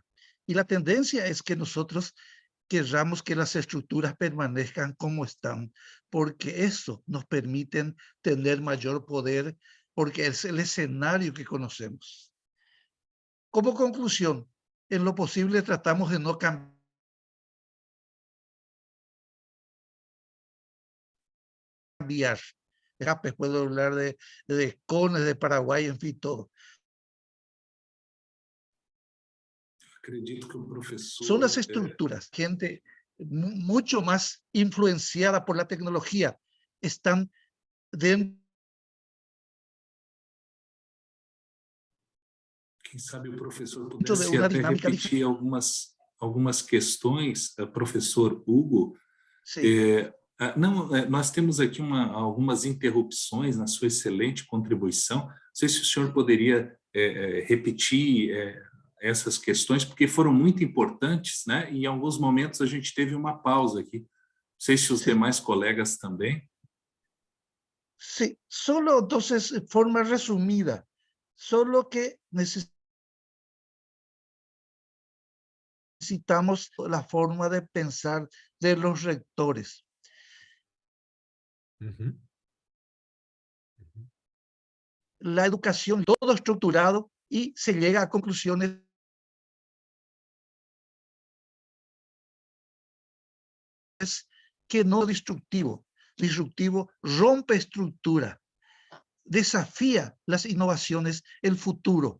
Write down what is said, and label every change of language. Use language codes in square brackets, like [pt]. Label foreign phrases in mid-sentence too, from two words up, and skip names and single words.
[es] Y la tendencia es que nosotros querramos que las estructuras permanezcan como están, porque eso nos permite tener mayor poder, porque es el escenario que conocemos. Como conclusión, en lo posible tratamos de no cambiar. Puedo hablar de Cones, de Paraguay, en fin, todo. [pt] Acredito que o professor... [es] Son las estructuras, gente mucho más influenciada por la tecnología, están dentro [pt] Quem sabe o professor pudesse de uma até dinâmica repetir algumas questões, professor Hugo. Não, nós temos aqui algumas interrupções na sua excelente contribuição. Não sei se o senhor poderia repetir essas questões, porque foram muito importantes, né? E em alguns momentos a gente teve uma pausa aqui. Não sei se os demais colegas também. [es] Sí, solo entonces, de forma resumida, solo que necesitamos la forma de pensar de los rectores. La educación, todo estructurado, y se llega a conclusiones que no disruptivo, rompe estructura, desafía las innovaciones, el futuro.